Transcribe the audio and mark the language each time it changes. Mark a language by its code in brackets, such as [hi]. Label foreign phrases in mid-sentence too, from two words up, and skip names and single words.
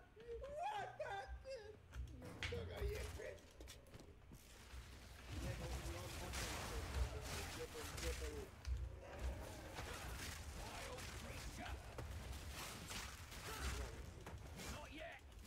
[en] What happened? [sr] Toga jebem. Jebem. [en] Not yet.